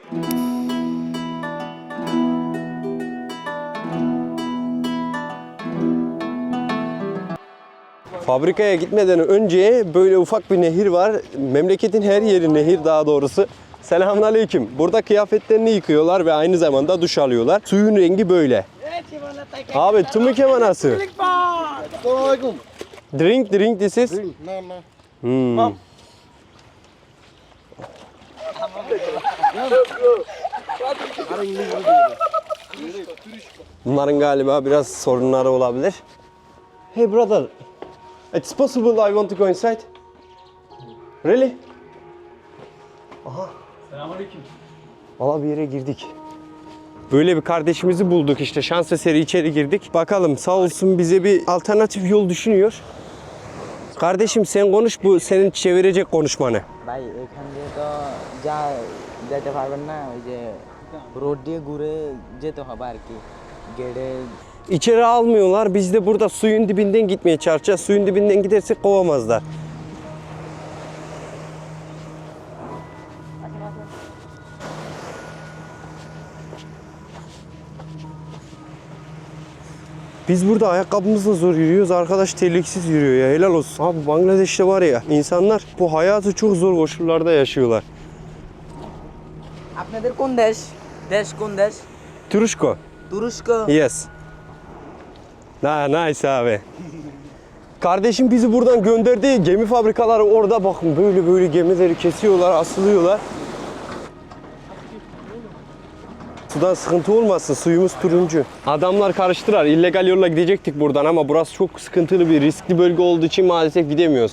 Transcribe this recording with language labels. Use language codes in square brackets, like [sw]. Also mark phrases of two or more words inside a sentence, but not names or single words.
[tr] Fabrikaya gitmeden önce böyle ufak bir nehir var. Memleketin her yeri nehir daha doğrusu. Selamünaleyküm. Burada kıyafetlerini yıkıyorlar ve aynı zamanda duş alıyorlar. Suyun rengi böyle. Abi tümüke manası. [en] Drink this is. [tr] Bunların galiba biraz sorunları olabilir. [en] Hey brother, it's possible I want to go inside. Really? [tr] Aha. Selamünaleyküm. Valla bir yere girdik. Böyle bir kardeşimizi bulduk işte. Şans eseri içeri girdik. Bakalım sağ olsun bize bir alternatif yol düşünüyor. Kardeşim sen konuş, bu senin çevirecek konuşmanı. [bn] ভাই এখান দিয়ে তো যা যেতে পারবেন না ওই যে রোড দিয়ে ঘুরে যেতে হবে আর কি গেড়ে [tr] İçeri almıyorlar. Biz de burada suyun dibinden gitmeye çalışacağız. Suyun dibinden gidersek kovamazlar. Biz burada ayakkabımızla zor yürüyoruz. Arkadaş terliksiz yürüyor ya. Helal olsun. Abi Bangladeş'te var ya insanlar bu hayatı çok zor koşullarda yaşıyorlar. [bn] আপনাদের কোন দেশ দেশ কোন দেশ [tr] Turuşko. [bn] তুরস্ক [en] Yes. Nice abi. [tr] Kardeşim bizi buradan gönderdi. Gemi fabrikaları orada, bakın böyle gemileri kesiyorlar, asılıyorlar. Sudan sıkıntı olmasın, suyumuz turuncu. Adamlar karıştırar. İllegal yolla gidecektik buradan ama burası çok sıkıntılı bir riskli bölge olduğu için maalesef gidemiyoruz.